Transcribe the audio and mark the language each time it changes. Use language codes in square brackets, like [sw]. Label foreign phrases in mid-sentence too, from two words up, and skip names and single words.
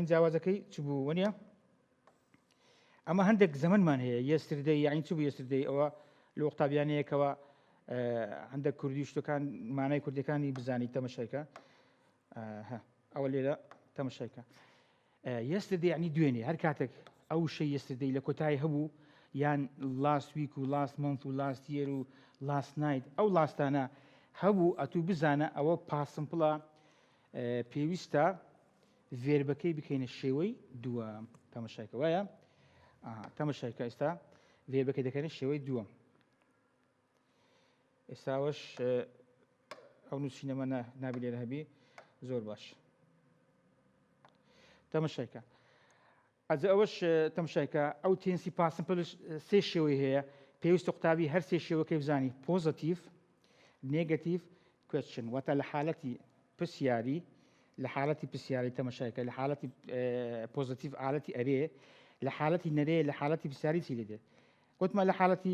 [ckb] جیاوازەکەی چ بوو وەنیە ئەمە هەندێک زەمنمان هەیە یەستردەی یعنی چ بوو یەستردەی ئەوە لە قوتابیانەیەکەوە هەندێک کوردی شتەکان مانای کوردەکانی بزانی تەماشایکە ئەوە لێرە تەماشایکە یەستردەی یعنی دوێنێ هەر کاتێک ئەو شەی یەستردەی لە کۆتایی هەبوو یان [en] last week [ckb] و [en] last month [ckb] و [en] last year [ckb] و [en] last night [ckb] ئەو لاستانە هەبوو ئەتوو بزانە ئەوە پاسمپڵە پێویستە ڤێربەکەی بکەینە شێوەی دووەم تەماشایکە وایە تەماشایکە ئێستا ڤێربەکەی دەکەنە شێوەی دووەم ئێستاوەش ئەو نووسینەمە نابی لێرە هەبی زۆر باش تەماشایکە ئەوەش تەماشایکە ئەو تێنسی پاسمپڵش سێ شێوەی هەیە پێویستە قوتابی هەر سێ شێوەکەی بزانی [en] positive negative question [ckb] واتە لە حالەتی پرسیاری لە حالەتی پرسیاری تەماشایکە لە حالەتی پۆزەتیڤ حالەتی ئەرێ لە حالەتی نەرێ لە حالەتی پرسیاری چی لێ دێت گوتمان لە حالەتی